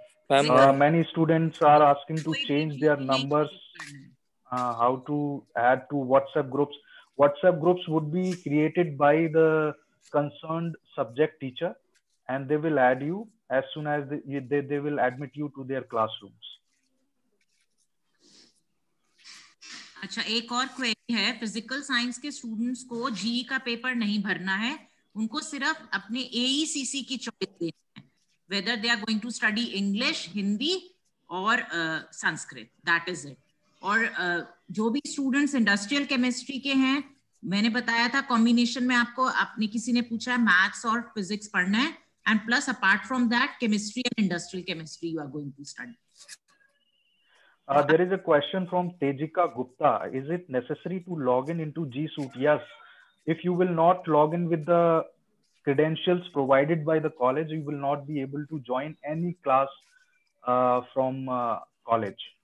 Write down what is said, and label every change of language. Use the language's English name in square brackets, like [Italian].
[English] Many students are asking to change their numbers, how to add to WhatsApp groups. WhatsApp groups would be created by the concerned subject teacher, and they will add you as soon as they will admit you to their classrooms. [Hindi] अच्छा, एक और query है. Physical science के students को GE का paper नहीं भरना है, उनको सिर्फ अपने एईसीसी की चॉइस देनी है, [English] whether they are going to study [Hindi] English, Hindi और संस्कृत. [English] That is it. [Hindi] और जो भी स्टूडेंट्स इंडस्ट्रियल केमिस्ट्री के हैं, मैंने बताया था कॉम्बिनेशन में आपको, आपने किसी ने पूछा है मैथ्स और फिजिक्स पढ़ना है, [English] And plus apart from that chemistry and industrial chemistry you are going to study. There is a question from Tejika Gupta. Is it necessary to log in into G Suite? Yes. If you will not log in with the credentials provided by the college, you will not be able to join any class from college.